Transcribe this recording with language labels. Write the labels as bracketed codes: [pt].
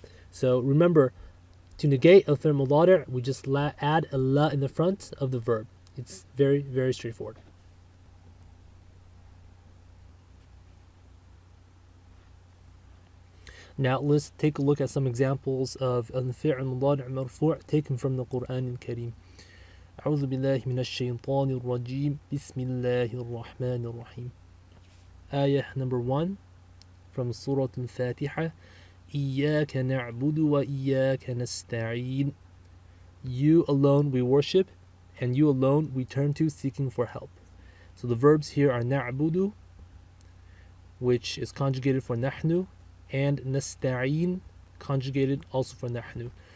[en] So remember, to negate al-fi'l mudari', we just add a la in the front of the verb. It's very, very straightforward. Now let's take a look at some examples of al-fi'l mudari' marfu' taken from the Quran al-Kareem. [ar] أعوذ بالله من الشيطان الرجيم بسم الله الرحمن الرحيم. [en] Ayah number 1 from Surah Al-Fatiha. [ar] إياك نعبد وإياك نستعين. [en] you alone we worship, and you alone we turn to seeking for help. So the verbs here are na'budu, which is conjugated for nahnu, and nasta'in, conjugated also for nahnu.